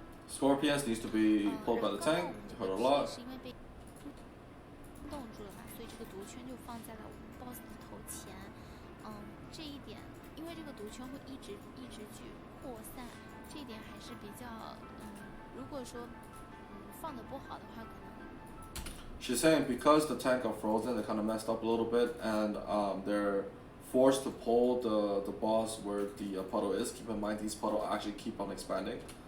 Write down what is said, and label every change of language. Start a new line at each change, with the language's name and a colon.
English: Scorpions needs to be pulled by the tank to hurt a lot.
Chinese: 冻住了嘛，所以这个毒圈就放在了我们 BOSS 的头前。这一点，因为这个毒圈会一直去扩散，这一点还是比较如果说放的不好的话，可能。
English: She's saying because the tank got frozen, they kind of messed up a little bit, and they're forced to pull the boss where the puddle is. Keep in mind, these puddles actually keep on expanding.